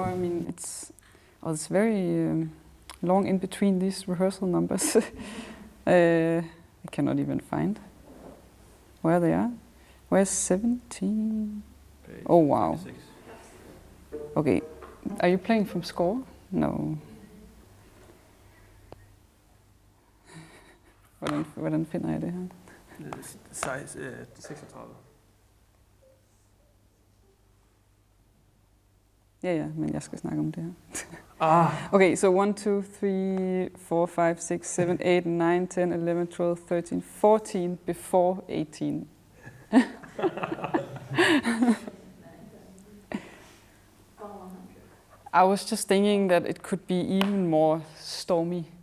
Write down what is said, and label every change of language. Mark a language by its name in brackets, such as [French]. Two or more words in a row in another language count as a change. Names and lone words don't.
[English] I mean, it's very long in between these rehearsal numbers. I cannot even find where they are. Where's 17? Oh wow. 26. Okay, are you playing from score? No. [Danish] Hvordan finder jeg det her? [English] Size 36. [Danish] Ja, men jeg skal snakke om det her. [English] Okay, so 1, 2, 3, 4, 5, 6, 7, 8, 9, 10, 11, 12, 13, 14 before 18. I was just thinking that it could be even more stormy.